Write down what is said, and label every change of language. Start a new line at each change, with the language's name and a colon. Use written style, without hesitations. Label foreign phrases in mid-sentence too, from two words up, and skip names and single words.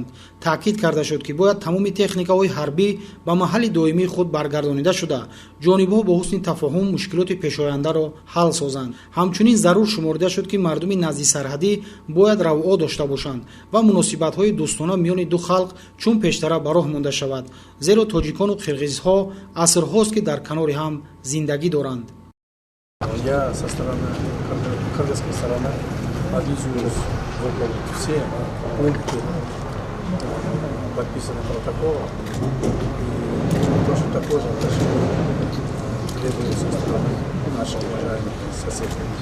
Tajik: таъкид карда шуд ки бояд тамоми техникаҳои ҳарбӣ ба маҳалли доимии худ баргардонида шуда ҷонибҳо бо ҳусни тафоҳум мушкилоти пешояндаро ҳал созанд. ҳамчунин зарур шуморида шуд ки мардуми назди сарҳадӣ бояд равоъо дошта бошанд ва муносибатҳои дӯстона миёни ду халқ чун пештара ба роҳ монда шавад, зеро тоҷикону қирғизҳо асрҳост ки дар канори ҳам зиндагӣ доранд.
Russian: Я со стороны кыргызской стороны обязуюсь выполнить все пункты подписанных протокола и точно такое же отношение требуется со стороны наших уважаемых соседей.